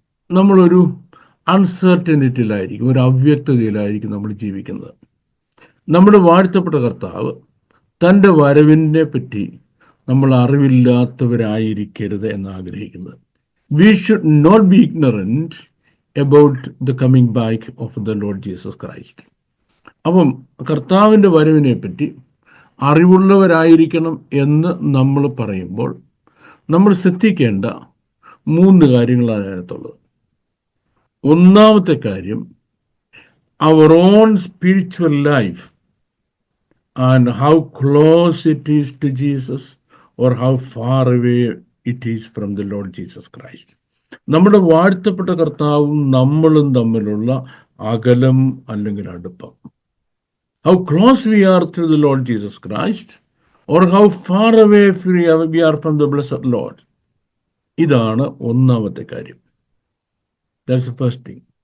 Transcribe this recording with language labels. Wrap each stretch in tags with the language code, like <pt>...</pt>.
<ml>നമ്മളൊരു അൺസർട്ടനിറ്റിയിലായിരിക്കും, ഒരു അവ്യക്തതയിലായിരിക്കും നമ്മൾ ജീവിക്കുന്നത്. നമ്മുടെ വാഴ്ത്തപ്പെട്ട കർത്താവ് തൻ്റെ വരവിനെ പറ്റി നമ്മൾ അറിവില്ലാത്തവരായിരിക്കരുത് എന്ന് ആഗ്രഹിക്കുന്നത്.</ml> <en>We should not be ignorant about the coming back of the Lord Jesus Christ.</en> <ml>അപ്പം കർത്താവിൻ്റെ വരവിനെ പറ്റി അറിവുള്ളവരായിരിക്കണം എന്ന് നമ്മൾ പറയുമ്പോൾ നമ്മൾ ശ്രദ്ധിക്കേണ്ട 3 കാര്യങ്ങളാണ് അതിനകത്തുള്ളത്. ഒന്നാമത്തെ കാര്യം,</ml> <en>our own spiritual life and how close it is to Jesus or how far away it is from the Lord Jesus Christ.</en> <ml>നമ്മുടെ വാഴ്ത്തപ്പെട്ട കർത്താവും നമ്മളും തമ്മിലുള്ള അകലം അല്ലെങ്കിൽ അടുപ്പം.</ml> <en>How close we are to the Lord Jesus Christ or how far away we are from the blessed Lord.</en> <ml>ഇതാണ് ഒന്നാമത്തെ കാര്യം.</ml> <en>That's the first thing.</en>